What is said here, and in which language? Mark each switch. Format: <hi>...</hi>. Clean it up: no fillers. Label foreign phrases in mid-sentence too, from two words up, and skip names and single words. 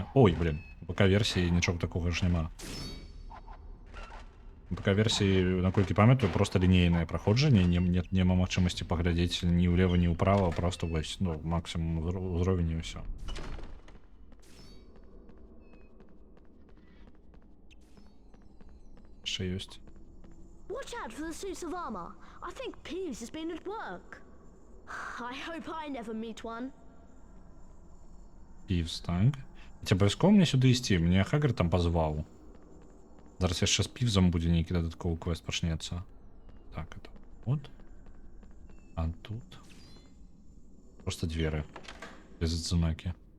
<be>Ой, блин, у ПК-версіі нічога такога ж няма. У ПК-версіі, наколькі памятаю, просто лінейнае праходжанне, няма магчымасці паглядзець ні ўлева, ні ўправа, просто вось, ну, максімум узровень і ўсё. Яшчэ ёсць.</be> <en>Watch out for the suits of armor. I think Peeves has been at work. I hope I never meet one.</en> <be>Півз, так. Ці абавязкова мне сюды ісці? Мне Хагрид там пазваў. Зараз яшчэ з Півзом будзе нейкі дадатковы квест пачнецца.</be> <ru>Так, это вот.</ru> <be>А тут просто дзверы без адзнакі.</be>